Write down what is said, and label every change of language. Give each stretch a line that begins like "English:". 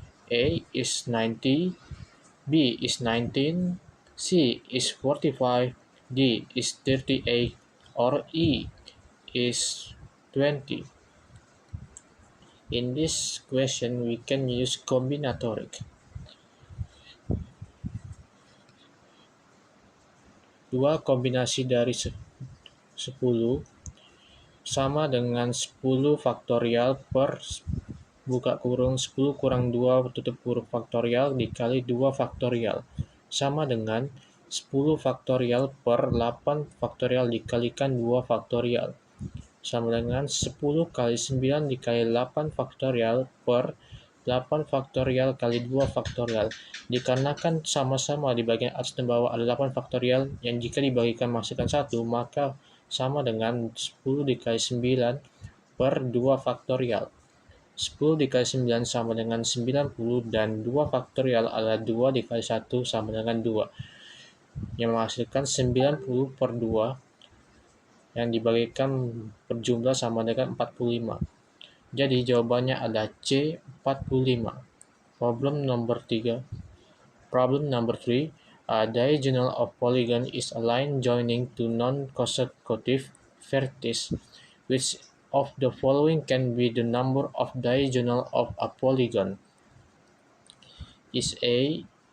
English: A is 90, B is 19, C is 45, D is 38, or E is 20. In this question, we can use combinatoric.
Indonesian: 2 kombinasi dari 10 sama dengan 10 faktorial per buka kurung 10 kurang 2 tutup kurung faktorial dikali 2 faktorial sama dengan 10 faktorial per 8 faktorial dikalikan 2 faktorial sama dengan 10 kali 9 dikali 8 faktorial per 8 faktorial kali 2 faktorial. Dikarenakan sama-sama di bagian atas dan bawah ada 8 faktorial yang jika dibagikan menghasilkan 1, maka sama dengan 10 dikali 9 per 2 faktorial. 10 dikali 9 sama dengan 90 dan 2 faktorial adalah 2 dikali 1 sama dengan 2 yang menghasilkan 90 per 2 yang dibagikan berjumlah sama dengan 45. Jadi jawabannya adalah C, 45.
English: Problem number 3. Problem number 3. A diagonal of polygon is a line joining two non-consecutive vertices. Which of the following can be the number of diagonal of a polygon? Is A.